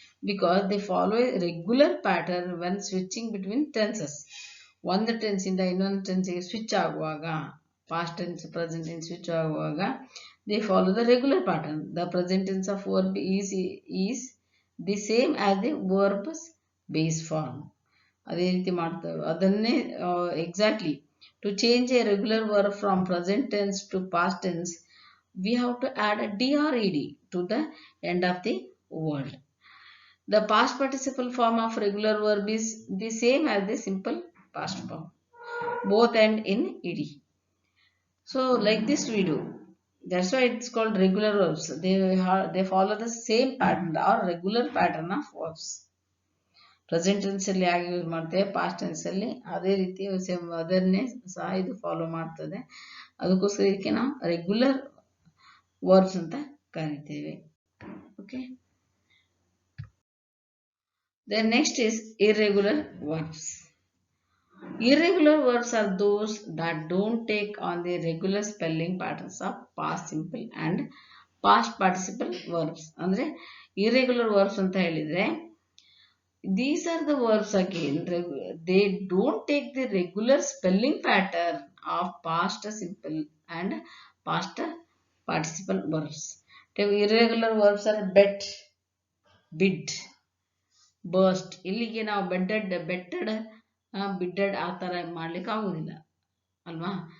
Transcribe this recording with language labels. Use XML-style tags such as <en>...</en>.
<en>Because they follow a regular pattern when switching between tenses.</en> <kn>ಒಂದು tense ಇಂದ ಇನ್ನೊಂದು ಟೆನ್ಸ್ಗೆ switch ಆಗುವಾಗ, past tense present tense switch ಆಗುವಾಗ</kn> <en>They follow the regular pattern. The present tense of verb is the same as the verb's base form.</en> <kn>ಅದೇ ರೀತಿ ಮಾಡ್ತೇವೆ.</kn> <en>ಅದನ್ನೇ exactly to change a regular verb from present tense to past tense, we have to add a d or ed to the end of the word. The past participle form of regular verb is the same as the simple past form. Both end in ed. So like this we do. That's why it's called regular verbs. They follow the same pattern or regular pattern of verbs.</en> <kn>Present tense ಅಲ್ಲಿ ಆಗಿ use ಮಾಡ್ತೇವೆ, past tense ಅಲ್ಲಿ ಅದೇ ರೀತಿ ಅದನ್ನೇ ಸಹ ಇದು follow ಮಾಡ್ತದೆ. ಅದಕ್ಕೋಸ್ಕರ ಇದಕ್ಕೆ ನಾವು ರೆಗ್ಯುಲರ್ ವರ್ಬ್ಸ್ ಅಂತ ಕರಿತೇವೆ.</kn> <en>Okay, then next is irregular verbs. Irregular verbs are those that don't take on the regular spelling patterns of past simple and past participle verbs.</en> <kn>ಅಂದ್ರೆ irregular verbs ಅಂತ ಹೇಳಿದ್ರೆ</kn> <en>these are the verbs again, they don't take the regular spelling pattern of past simple and past participle verbs. Irregular verbs are bet, bid, burst.</en> <kn>ಇಲ್ಲಿಗೆ ನಾವು ಬೆಟ್ಟೆಡ್, ಬಿಡ್ಡೆಡ್ ಆ ಥರ ಮಾಡ್ಲಿಕ್ಕೆ ಆಗುದಿಲ್ಲ ಅಲ್ವಾ.</kn>